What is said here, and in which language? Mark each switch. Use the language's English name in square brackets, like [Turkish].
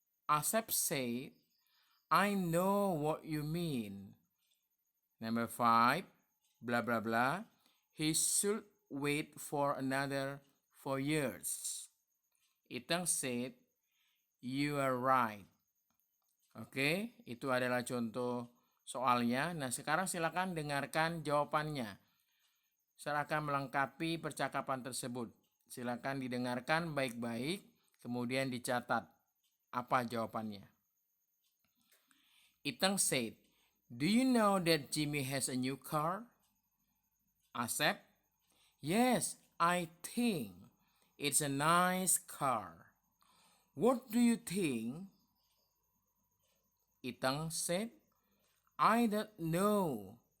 [English] Asep said, I know what you mean. Number 5, blah blah blah. He should wait for another 4 years. Itang said, you are right. [Indonesian] Oke, itu adalah contoh soalnya. Nah, sekarang silakan dengarkan jawabannya. Saya akan melengkapi percakapan tersebut. Silakan didengarkan baik-baik, kemudian dicatat apa jawabannya. [English] Itang said, do you know that Jimmy has a new car? Asep, yes, I think it's a nice car. What do you think? Itang said, I don't know.